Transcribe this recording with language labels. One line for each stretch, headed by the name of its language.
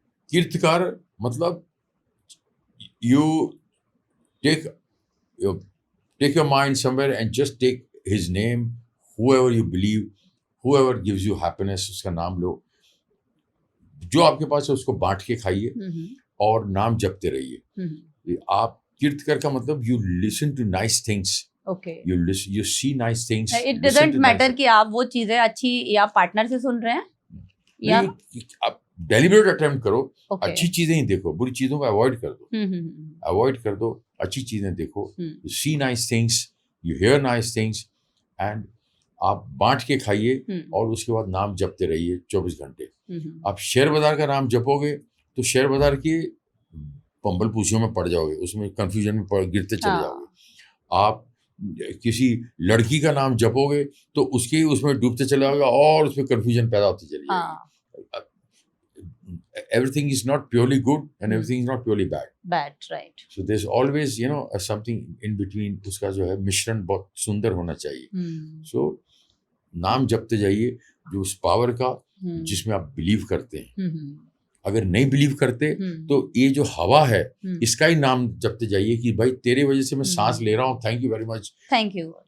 Hindi: कीर्तकर मतलब
English: you take your mind somewhere and just take his name, whoever you believe, whoever gives you happiness,
Hindi: उसका नाम लो, जो आपके पास है उसको बांट के खाइए और नाम जपते रहिए। आप कीर्तकर का मतलब
English: you listen to nice things, okay, you see nice things, it doesn't matter
Hindi: कि आप वो चीजें अच्छी या पार्टनर से सुन रहे हैं या आप डेलिबरेट अटेम्प्ट करो, अच्छी चीजें ही देखो, बुरी चीजों को अवॉइड कर दो, अवॉइड कर दो, अच्छी चीजें देखो,
English: you see nice things, you hear nice things, and
Hindi: आप बांट के खाइए और उसके बाद नाम जपते रहिए 24 घंटे। आप शेयर बाजार का नाम जपोगे तो शेयर बाजार की पंबल पूछियों में पड़ जाओगे, उसमें कंफ्यूजन में गिरते चले जाओगे। आप किसी लड़की का नाम जपोगे तो उसके उसमें डूबते चले जाओगे और उसमें कंफ्यूजन पैदा होती चली जाएगी।
English: Everything is not purely good and everything is not purely bad. Right. So there's always, you know, something in between.
Hindi: उसका जो है मिश्रण बहुत सुंदर होना चाहिए। So नाम जपते जाइए जो उस पावर का जिसमें आप बिलीव करते हैं। अगर नहीं बिलीव करते तो ये जो हवा है इसका ही नाम जपते जाइए कि भाई तेरे वजह से मैं सांस ले रहा हूँ, thank you very much, thank you.